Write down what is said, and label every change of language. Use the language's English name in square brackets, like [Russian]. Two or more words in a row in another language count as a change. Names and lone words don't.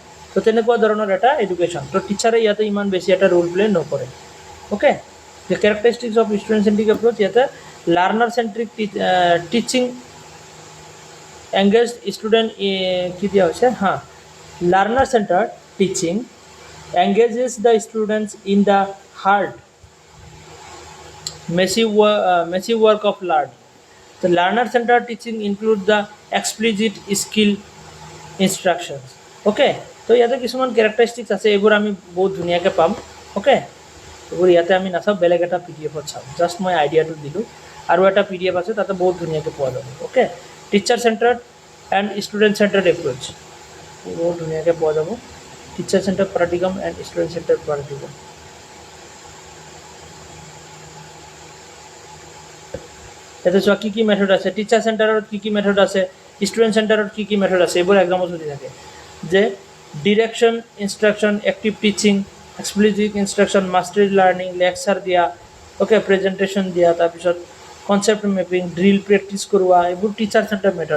[Assamese] তো তেনেকুৱা ধৰণৰ এটা এডুকেশ্যন। তো টিচাৰে ইয়াতে ইমান বেছি এটা ৰোল প্লে নকৰে। [English] okay, the characteristics of student centric approach, ইয়াতে learner centric teaching engage student [Assamese] কি দিয়া হৈছে, [English] learner centered teaching engages the students in the hard, messy work of learning. The learner-centered teaching includes the explicit skill instructions. [Assamese] Okay, তো ইয়াতে কিছুমান কেৰেক্টাৰিষ্টিক্স আছে, এইবোৰ আমি বহুত ধুনীয়াকৈ পাম। অ'কে, এইবোৰ ইয়াতে আমি নাচাওঁ, বেলেগ এটা PDF-ত চাম। জাষ্ট মই আইডিয়াটো দিলোঁ। আৰু এটা PDF আছে, তাতে বহুত ধুনীয়াকৈ পোৱা যাব। [English] okay, teacher centered and student centered approach, [Assamese] বহুত ধুনীয়াকৈ পোৱা যাব। [English] teacher center paradigm and student center paradigm. [Assamese] ইয়াতে চোৱা কি মেথড আছে, [English] teacher center [Assamese] কি মেথড আছে, [English] student center [Assamese] কি মেথড আছে, এইবোৰ এক্সামত সুধি থাকে। [English] যে direction, instruction, active teaching, explicit instruction, mastery learning, lecture দিয়া, okay, presentation [Assamese] দিয়া, তাৰপিছত [English] concept mapping, drill practice [Assamese] কৰোৱা, এইবোৰ [English] teacher center method.